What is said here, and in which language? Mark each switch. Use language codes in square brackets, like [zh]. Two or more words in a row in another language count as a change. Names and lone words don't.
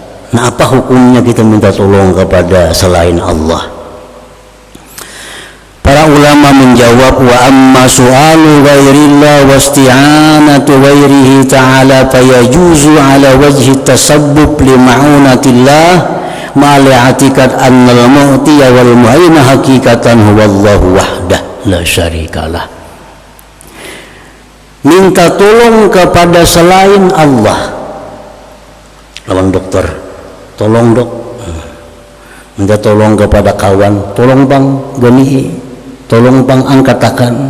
[id] Nah, apa hukumnya kita minta tolong kepada selain Allah? Para ulama menjawab, [ar] وأما سؤال غير الله والاستعانة بغيره تعالى فيجوز على وجه التسبب لمعونة الله مع اعتقاد أن المعطي والمعين حقيقة هو الله وحده لا شريك له. [id] Minta tolong kepada selain Allah, lawan dokter, tolong dok. Minta tolong kepada kawan, tolong bang gani, tolong bang angkatakan.